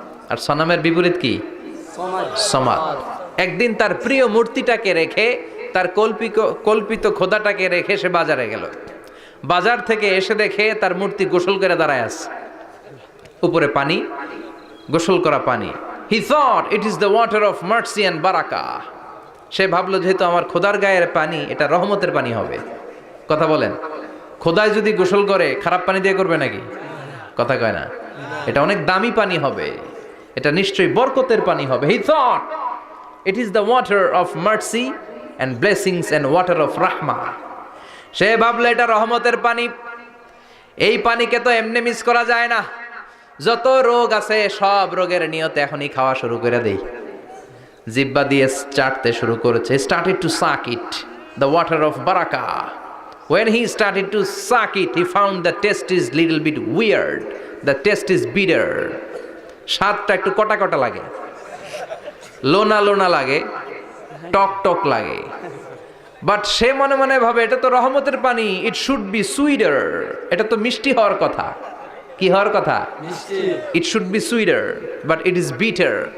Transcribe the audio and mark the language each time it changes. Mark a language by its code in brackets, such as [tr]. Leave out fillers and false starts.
[bn] আর সনামের বিপরীত কি? সমাদ। একদিন তার প্রিয় মূর্তিটাকে রেখে, তার কল্পিত খোদাটাকে রেখে সে বাজারে গেল। বাজার থেকে এসে দেখে তার মূর্তি গোসল করে দাঁড়ায় আছে, উপরে পানি, গোসল করা পানি। [en] He thought it is the water of mercy and barakah. [bn] সে ভাবলো যেহেতু আমার খোদার গায়ের পানি, এটা রহমতের পানি হবে। কথা বলেন। খোদায় যদি গোসল করে খারাপ পানি দিয়ে করবে নাকি? কথা কয় না। এটা অনেক দামি পানি হবে, এটা নিশ্চয়ই বরকতের পানি হবে। [en] He thought it is the water of mercy and blessings and water of rahmah. [bn] সে ভাবলো এটা রহমতের পানি। এই পানিকে তো এমনি মিস করা যায় না। যত রোগ আছে সব রোগের নিয়তে এখনই খাওয়া শুরু করে দেই। জিহ্বা দিয়ে চাটতে শুরু করেছে। [en] started to suck it, the water of barakah. When he started to suck it, he found the taste is little bit weird, the taste is bitter. [bn] স্বাদটা একটু কটা কটা লাগে, লোনা লোনা লাগে, টক টক লাগে। বাট সে মনে মনে ভাবে এটা তো রহমতের পানি, [en] it should be sweeter, [bn] এটা তো মিষ্টি হওয়ার কথা। কি হওয়ার কথা? মিষ্টি। [en] It should be sweeter, but it is bitter.